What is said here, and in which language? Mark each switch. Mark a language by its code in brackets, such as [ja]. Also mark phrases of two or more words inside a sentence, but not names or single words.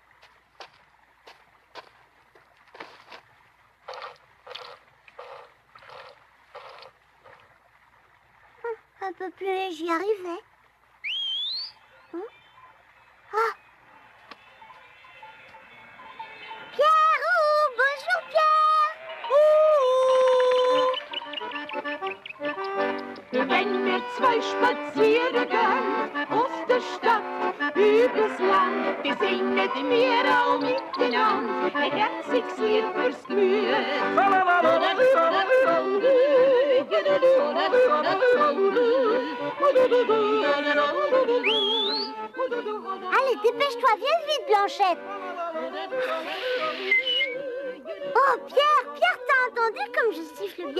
[fr] Un peu plus, j'y arrivais. Ah! Pierre, bonjour Pierre! [de] Wenn wir zwei spazieren gehen, aus der Stadt übers Land, wir singen wir auch miteinander, ein herziges Lied fürs Gemüt. [fr] Allez, dépêche-toi, viens vite, Blanchette. Oh, Pierre, t'as entendu comme je siffle bien?